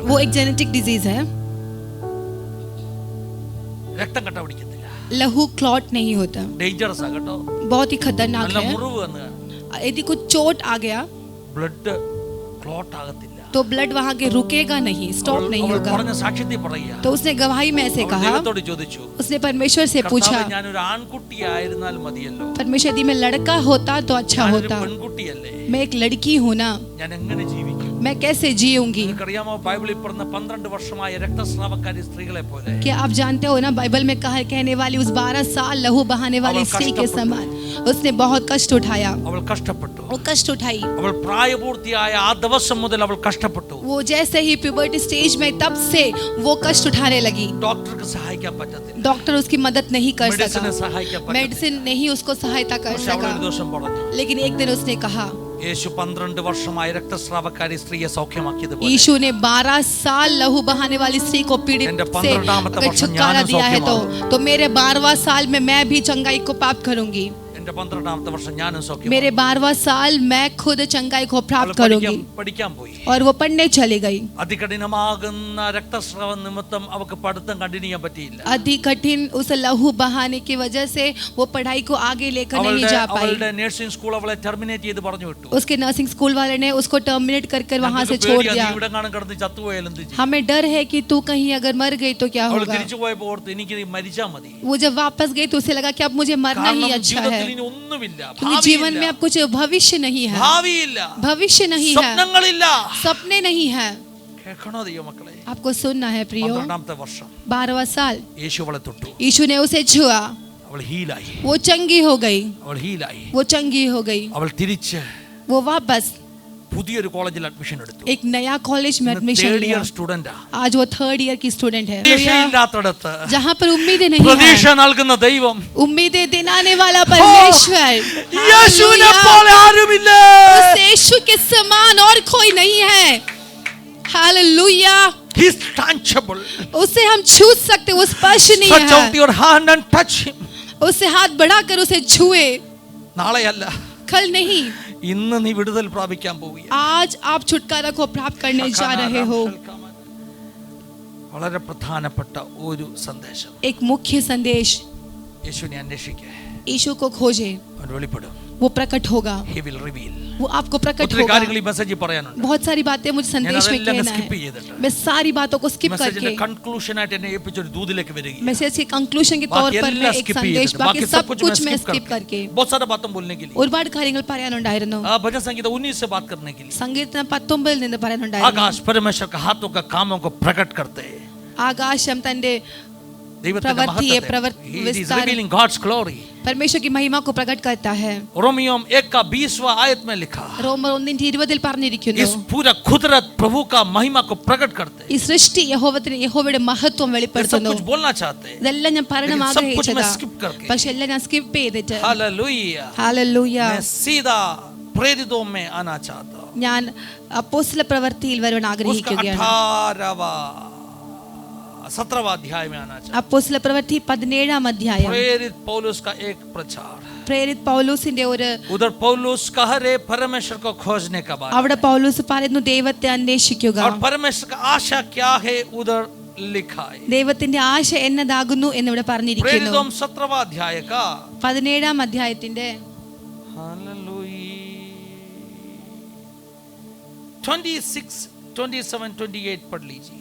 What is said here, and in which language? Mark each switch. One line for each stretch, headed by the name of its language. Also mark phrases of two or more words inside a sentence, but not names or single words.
Hindi: वो एक जेनेटिक डिजीज है.
Malayalam: രക്തം കട്ട പിടിക്കുന്നില്ല.
Hindi: लहू क्लॉट नहीं होता.
Malayalam: ഡേഞ്ചറസ് ആ കേട്ടോ.
Hindi: बहुत ही खतरनाक
Malayalam: നല്ല
Hindi: है.
Malayalam: മുറിവ് വന്ന്
Hindi: यदि कुछ चोट आ गया
English: blood clot
Malayalam: ആകത്തില്ല.
Hindi: तो ब्लड वहां के रुकेगा नहीं, स्टॉप नहीं
Malayalam: അവൾ
Hindi: होगा.
Malayalam: പറഞ്ഞ സാക്ഷ്യത്തിൽ പറയുക,
Hindi: तो उसने गवाही में ऐसे
Malayalam: അവൾ
Hindi: कहा,
Malayalam: ദൈവത്തോട് ചോദിച്ചു,
Hindi: उसने परमेश्वर से पूछा,
Malayalam: കർത്താവേ, ഞാനൊരു ആൺകുട്ടിയായിരുന്നാൽ മതിയല്ലോ,
Hindi: परमेश्वर यदि मैं लड़का होता तो अच्छा
Malayalam: ഞാനൊരു
Hindi: होता.
Malayalam: പെൺകുട്ടിയല്ലേ,
Hindi: मैं एक लड़की हूं ना,
Malayalam: ഞാൻ എങ്ങനെ ജീവിക്കും?
Hindi: मैं कैसे जीऊंगी?
Malayalam: നിങ്ങൾക്കറിയാമോ, ബൈബിളിൽ പറഞ്ഞ 12 വർഷമായ രക്തസ്രാവക്കാരി സ്ത്രീകളെ പോലെ
Hindi: क्या आप जानते हो ना, बाइबल में कहा कहने वाली उस 12 साल लहू बहाने वाली
Malayalam: അവൾ
Hindi: स्त्री के समान उसने बहुत कष्ट उठाया.
Malayalam: അവൾ കഷ്ടപ്പെട്ടു.
Hindi: वो कष्ट उठाई.
Malayalam: അവൾ പ്രായപൂർത്തിയായ ആ ദിവസം മുതൽ അവൾ കഷ്ടപ്പെട്ടു.
Hindi: वो जैसे ही प्यूबर्टी स्टेज में तब से वो कष्ट उठाने लगी.
Malayalam: ഡോക്ടർക്ക് സഹായിക്കാൻ പറ്റത്തില്ല.
Hindi: डॉक्टर उसकी मदद नहीं कर
Malayalam: മെഡിസിനെ
Hindi: सका.
Malayalam: സഹായിക്കാൻ പറ്റത്തില്ല.
Hindi: मेडिसिन नहीं उसको सहायता कर
Malayalam: പക്ഷെ അവൾ
Hindi: सका.
Malayalam: ഒരു ദിവസം പറഞ്ഞു,
Hindi: लेकिन एक दिन उसने कहा,
Malayalam: യേശു 12 വർഷമായ രക്തസ്രാവക്കാരി സ്ത്രീയെ സൗഖ്യമാക്കിയതുപോലെ
Hindi: यीशु ने 12 साल लहू बहाने वाली स्त्री को पीड़ित
Malayalam: എന്റെ
Hindi: से
Malayalam: 12ാമത്തെ
Hindi: अगर
Malayalam: വർഷം
Hindi: छुटकारा
Malayalam: ഞാനും
Hindi: दिया है
Malayalam: സൗഖ്യമാകും.
Hindi: तो मेरे 12वां साल में मैं भी चंगाई को प्राप्त करूंगी.
Malayalam: എന്റെ 12ാമത്തെ വർഷം ഞാനും സൗഖ്യം.
Hindi: मेरे 12वां साल मैं खुद चंगाई को प्राप्त करूंगी.
Malayalam: പഠിക്കാൻ പോയി.
Hindi: और वो पढ़ने चली गई.
Malayalam: അതികഠിനമാകുന്ന രക്തസ്രാവം നിമിത്തം അവൾക്ക് പഠിത്തം കണ്ടിന്യൂ ചെയ്യാൻ പറ്റിയില്ല.
Hindi: अति कठिन उस लहू बहाने की वजह से वो पढ़ाई को आगे लेकर नहीं जा पाई.
Malayalam: അവളുടെ
English: nursing school
Malayalam: അവളെ ടെർമിനേറ്റ് ചെയ്ത് പറഞ്ഞു വിട്ടു.
Hindi: उसके
English: nursing school
Hindi: वाले ने उसको टर्मिनेट कर वहां से छोड़ दिया.
Malayalam: ഇവിടെ കാണാൻ കിടന്ന് ചത്തുപോയാൽ എന്ത് ചെയ്യും?
Hindi: हमें डर है कि तू कहीं अगर मर गई तो क्या
Malayalam: അവൾ
Hindi: होगा.
Malayalam: തിരിച്ചു പോയപ്പോൾ ഓർത്ത് എനിക്ക് മരിച്ചാ മതി.
Hindi: वो जब वापस गई तो उसे लगा कि अब मुझे मरना ही
Malayalam: കാരണം
Hindi: अच्छा है,
Malayalam: ജീവിതത്തിൽ ഇനി ഒന്നുമില്ല,
Hindi: क्योंकि जीवन में अब कुछ भविष्य नहीं है.
Malayalam: ഭാവിയില്ല,
Hindi: भविष्य नहीं है,
Malayalam: സ്വപ്നങ്ങളില്ല.
Hindi: सपने नहीं है.
Malayalam: കേൾക്കണോ ദൈവമക്കളെ?
Hindi: आपको सुनना है प्रियो.
Malayalam: 12ാമത്തെ വർഷം
Hindi: 12वां साल
Malayalam: യേശു അവളെ തൊട്ടു.
Hindi: यीशु ने उसे छुआ.
Malayalam: അവൾ ഹീലായി.
Hindi: वो चंगी हो गई.
Malayalam: അവൾ ഹീലായി.
Hindi: वो चंगी हो गई.
Malayalam: അവൾ തിരിച്ച്
Hindi: वो वापस
Malayalam: പുതിയൊരു കോളേജിൽ അഡ്മിഷൻ എടുത്തു.
Hindi: एक नया कॉलेज में एडमिशन
Malayalam: തേർഡ്
Hindi: लिया.
Malayalam: ഇയർ സ്റ്റുഡന്റാ.
Hindi: आज वो 3rd ईयर की स्टूडेंट है.
Malayalam: പ്രതീക്ഷയില്ലാത്തടത്ത്
Hindi: जहाँ पर उम्मीदें नहीं
Malayalam: പ്രതീക്ഷ
Hindi: है,
Malayalam: നൽകുന്ന ദൈവം,
Hindi: उम्मीदें दिलाने वाला परमेश्वर.
Malayalam: യേശുവിനെ
Hindi: हालेलुया.
Malayalam: പോലെ ആരുമില്ല.
Hindi: उस यीशु के समान और कोई नहीं है. हालेलुया.
English: He is tangible.
Hindi: उसे हम छू सकते, वो स्पर्श नहीं
English: Stretch out
Hindi: है.
English: your hand and touch him.
Hindi: उससे हाथ बढ़ाकर उसे छुए,
Malayalam: നാളെയല്ല,
Hindi: कल नहीं,
Malayalam: ഇന്ന് നീ വിടുതൽ പ്രാപിക്കാൻ പോവുകയാണ്.
Hindi: आज आप छुटकारा को प्राप्त करने जा रहे हो.
Malayalam: വളരെ പ്രധാനപ്പെട്ട ഒരു സന്ദേശം.
Hindi: एक मुख्य संदेश,
Malayalam: യേശുവിനെ അന്വേഷിക്കുക,
Hindi: यीशु को खोजे,
Malayalam: അവൻ വെളിപ്പെടും.
Hindi: वो प्रकट होगा,
English: He will reveal.
Hindi: वो आपको प्रकट
Malayalam: ഒത്തിരി
Hindi: होगा.
Malayalam: കാര്യങ്ങൾ ഈ മെസ്സേജിൽ പറയാനുണ്ട്.
Hindi: बहुत सारी बातें मुझे संदेश में
Malayalam: ഞാനതെല്ലാം
Hindi: कहना
Malayalam: skip
Hindi: है.
Malayalam: ചെയ്തിട്ട്
Hindi: मैं सारी बातों को स्किप
Malayalam: മെസ്സേജിന്റെ
Hindi: करके
Malayalam: കൺക്ലൂഷൻ ആയിട്ട് എന്നെ ഏൽപ്പിച്ച ഒരു ദൂതിലേക്ക് വരികയാണ്.
Hindi: मैसेज के कंक्लूजन के तौर पर मैं एक संदेश, बाकी सब कुछ मैं स्किप करके बहुत सारा बातें बोलने के लिए,
Malayalam: ഒരുപാട് കാര്യങ്ങൾ പറയാനുണ്ടായിരുന്നു.
Hindi: भजन संगीत 19 से बात करने के लिए,
Malayalam: സങ്കീർത്തനം 19 നിന്ന് പറയാനുണ്ടായിരുന്നു.
Hindi: आकाश परमेश्वर का हाथों का कामों को प्रकट करते हैं.
Malayalam: ആകാശം തന്റെ ദൈവത്തിന്റെ
Hindi: प्रवृत्ति
Malayalam: മഹത്വത്തെ,
English: he is
Hindi: विस्तार
English: revealing God's glory.
Hindi: परमेश्वर की महिमा को प्रकट करता है. रोमियो 1:20 आयत में लिखा,
Malayalam: റോമർ 1:20 പറഞ്ഞിരിക്കുന്നു,
Hindi: इस पूरा कुदरत प्रभु का महिमा को प्रकट करते हैं.
Malayalam: ഈ സൃഷ്ടി യഹോവയുടെ മഹത്വം
Hindi: ये सब
Malayalam: വെളിപ്പെടുത്തുന്നു.
Hindi: कुछ बोलना चाहते हैं,
Malayalam: ഇതെല്ലാം ഞാൻ പറയണം
Hindi: लेकिन सब कुछ मैं
Malayalam: ആഗ്രഹിച്ചതാ,
Hindi: skip करके,
Malayalam: പക്ഷെ എല്ലാം ഞാൻ സ്കിപ്പ് ചെയ്തിട്ട്
Hindi: हालेलुया,
Malayalam: ഹല്ലേലൂയ
Hindi: मैं सीधा प्रेरितों में आना चाहता हूं.
Malayalam: ഞാൻ അപ്പോസ്തല പ്രവൃത്തിയിൽ വരാൻ
Hindi: उसका
Malayalam: ആഗ്രഹിക്കുകയാണ്.
Hindi: 17वां अध्याय में आना चाहता
Malayalam: അപ്പോസ്തല പ്രവൃത്തി 17-ാം അധ്യായം.
Hindi: हूं. प्रेरित पौलुस का एक प्रचार,
Malayalam: പ്രേരിത് പൗലോസിന്റെ ഒരു,
Hindi: उधर पौलुस कह रहे परमेश्वर को खोजने का बात,
Malayalam: അവിടെ പൗലോസ് പറയുന്നു ദൈവത്തെ അന്വേഷിക്കുക,
Hindi: और परमेश्वर का आशा क्या है उधर लिखा है.
Malayalam: ദൈവത്തിന്റെ ആശ എന്നതാകുന്നു എന്നിവിടെ പറഞ്ഞിരിക്കുന്നു.
Hindi: प्रेरितों 17वां अध्याय का
Malayalam: 17-ാം അധ്യായത്തിന്റെ
Hindi: 26, 27, 28 पढ़ लीजिए.